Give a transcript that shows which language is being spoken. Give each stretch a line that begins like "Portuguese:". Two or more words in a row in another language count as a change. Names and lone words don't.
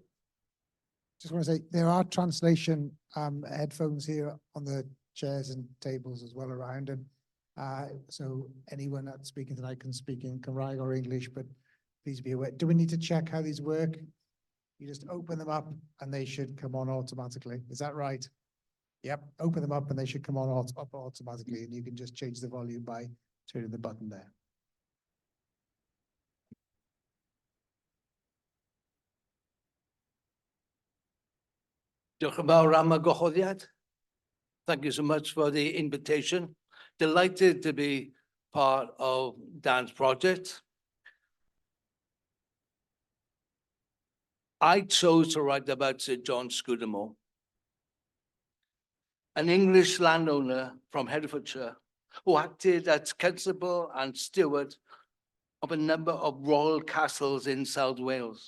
English: Just want to say there are translation headphones here on the chairs and tables as well around, and so anyone that's speaking tonight can speak in Cymraeg or English, but please be aware. Do we need to check how these work? You just open them up and they should come on automatically. Is that right? Yep. Open them up and they should come on automatically, and you can just change the volume by turning the button there.
Welsh: Diolch yn fawr am y gwahoddiad.
English: Thank you so much for the invitation. Delighted to be part of Dan's project. I chose to write about Sir John Scudamore, an English landowner from Herefordshire who acted as constable and steward of a number of royal castles in South Wales.